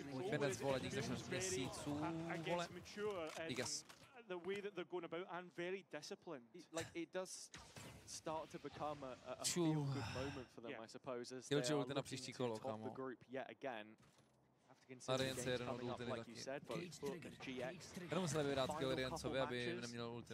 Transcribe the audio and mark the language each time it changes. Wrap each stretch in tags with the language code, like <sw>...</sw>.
<cs>Finec vole, díky za 6 měsíců, vole. Díky.</cs> <en>The way that they're going about and very disciplined. Like it does start to become a feel-good moment for them, I suppose, as they are looking to top the group yet again. Arience coming up, like you said, but GX.</en> <cs>Nemuseli vyhrát kill Ariencovi, aby neměl ulti.</cs>